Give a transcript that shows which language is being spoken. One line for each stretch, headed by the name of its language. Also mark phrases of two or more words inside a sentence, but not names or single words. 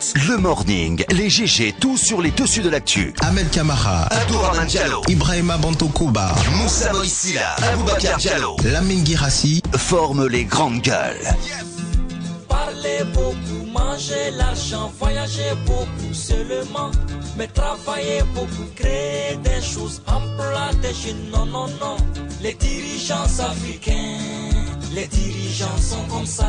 French: Le morning, les GG, tout sur les dessus de l'actu. Ahmed Kamara, Abdourahmane Diallo, Ibrahima Bantokouba, Moussa Moïsila, Aboubacar Diallo, Lamine Guirassi forment les grandes gueules. Parler beaucoup, manger l'argent, voyager beaucoup seulement, mais travailler beaucoup, créer des choses, emploi des jeunes, non, non, non. Les dirigeants africains, les dirigeants sont comme ça.